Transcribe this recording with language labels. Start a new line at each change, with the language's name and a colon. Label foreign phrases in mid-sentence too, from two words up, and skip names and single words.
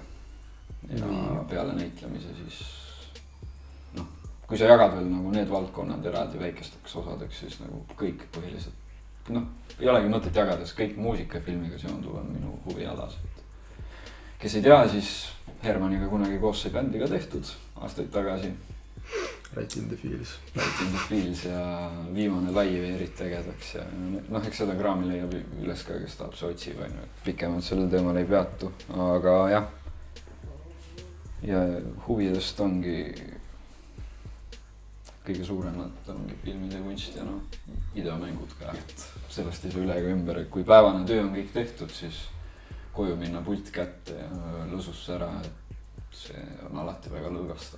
Estonian: Ja peale näitlemise siis, noh, kui sa jagad veel nagu need valdkonnad eraldi väikesteks osadeks, siis nagu kõik põhiliselt. Noh, ei olegi mõtet jagades, kõik muusika ja filmiga seonduv on minu huvialas. Kes ei tea, siis Hermaniga kunagi koos sai bändi ka tehtud aastaid tagasi. Right in the Fields. Right in the Fields ja viimane live eriti ägedaks ja noh, eks seda kraami leiab üles ka, kes tahab see otsib, pikemalt sellel teemal ei peatu, aga jah. Ja huvidest ongi kõige suuremad ongi filmid ja kunst ja noh, videomängud ka, et sellest ei saa üle ega ümber, et kui päevane töö on kõik tehtud, siis koju minna pult kätte ja lõsusse ära, et see on alati väga lõõgastav.